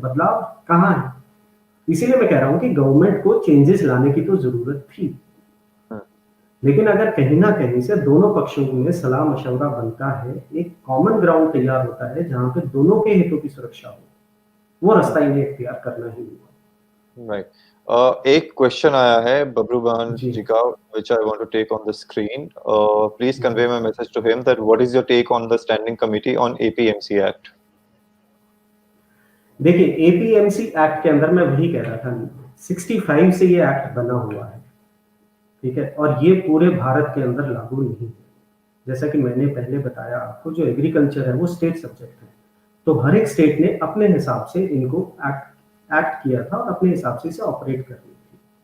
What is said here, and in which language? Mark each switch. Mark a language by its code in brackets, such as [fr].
[hi] बदलाव कहाँ है? इसीलिए मैं कह रहा हूं कि गवर्नमेंट को चेंजेस लाने की तो जरूरत थी, लेकिन अगर कहीं ना कहीं से दोनों पक्षों में सलाह मशवरा बनता है, एक कॉमन ग्राउंड तैयार होता है जहां पे दोनों के हितों की सुरक्षा हो, वो रास्ता इन्हें इख्तियार करना ही होगा। राइट। एक क्वेश्चन आया है बबरू बहन जी का, [en] which I want to take on the screen. Please convey my message to him that what is your take on the standing committee on APMC Act? [hi] देखिए, एपीएमसी एक्ट के अंदर मैं वही कह रहा था, 65 से ये एक्ट बना हुआ है, ठीक है, और ये पूरे भारत के अंदर लागू नहीं है। जैसा कि मैंने पहले बताया आपको, जो एग्रीकल्चर है वो स्टेट सब्जेक्ट है, तो हर एक स्टेट ने अपने हिसाब से इनको एक्ट किया था और अपने हिसाब से इसे ऑपरेट करनी थी।